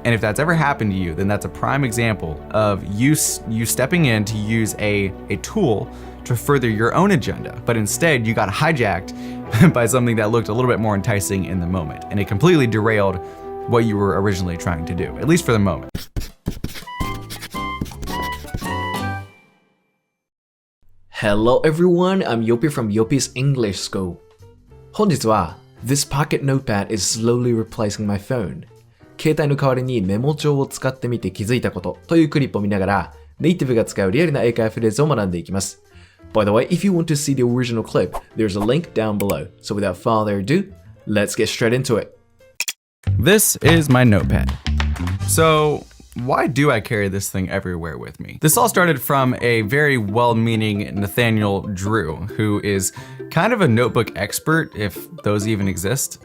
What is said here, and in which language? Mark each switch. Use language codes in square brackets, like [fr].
[en] And if that's ever happened to you, then that's a prime example of you stepping in to use a tool to further your own agenda, but instead you got hijacked by something that looked a little bit more enticing in the moment, and it completely derailed what you were originally trying to do, at least for the moment. Hello everyone, I'm Yopi from Yopis English School. [ja] 本日は [en] This pocket notepad is slowly replacing my phone. [ja] 携帯の代わりにメモ帳を使ってみて気づいたことというクリップを見ながらネイティブが使うリアルな英会話フレーズを学んでいきます。 [en] By the way, if you want to see the original clip, there's a link down below. So without further ado, let's get straight into it. This is my notepad. So, why do I carry this thing everywhere with me? This all started from a very well-meaning Nathaniel Drew, who is kind of a notebook expert, if those even exist.